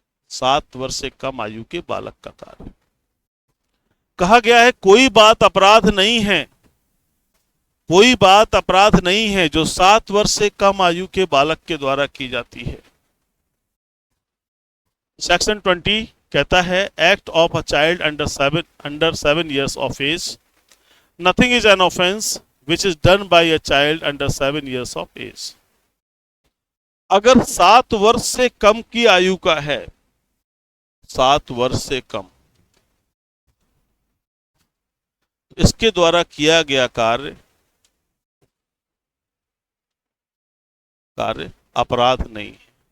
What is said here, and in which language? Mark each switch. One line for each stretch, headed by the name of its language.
Hindi: 7 वर्ष से कम आयु के बालक का कार्य। कहा गया है कोई बात अपराध नहीं है, कोई बात अपराध नहीं है जो 7 वर्ष से कम आयु के बालक के द्वारा की जाती है।
English: section 20
Hindi: कहता है
English: Act of a child under 7 years of age, nothing is an offense which is done by a child under 7 years of age।
Hindi: अगर 7 वर्ष से कम की आयु का है, 7 वर्ष से कम, इसके द्वारा किया गया कार्य अपराध नहीं है।